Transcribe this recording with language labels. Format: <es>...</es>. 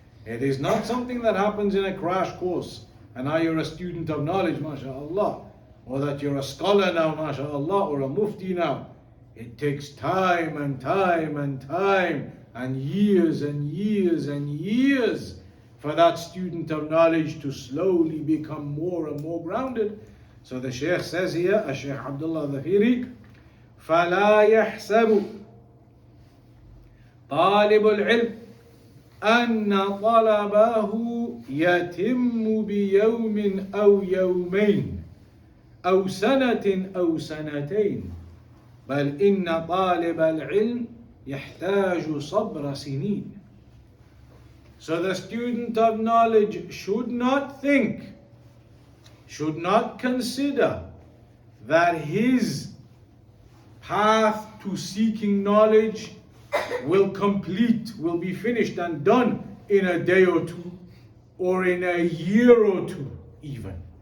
<en>It is not something that happens in a crash course, and now you're a student of knowledge, mashallah, or that you're a scholar now, mashallah, or a mufti now. It takes time and time and time, and years and years and years for that student of knowledge to slowly become more and more grounded. So the Shaykh says here,</en> <ar>Shaykh Abdullah Dhafiri, فَلَا يَحْسَبُ طَالِبُ الْعِلْمِ أَنَّ طَلَبَهُ يَتِمُّ بِيَوْمٍ أَوْ يَوْمَيْنِ أَوْ سَنَةٍ أَوْ سَنَتَيْنِ بَلْ إِنَّ طَالِبَ الْعِلْمِ يحتاج صبر سنين.</ar> <en>So the student of knowledge should not think, should not consider that his path to seeking knowledge will be finished and done in a day or two, or in a year or two even.</en>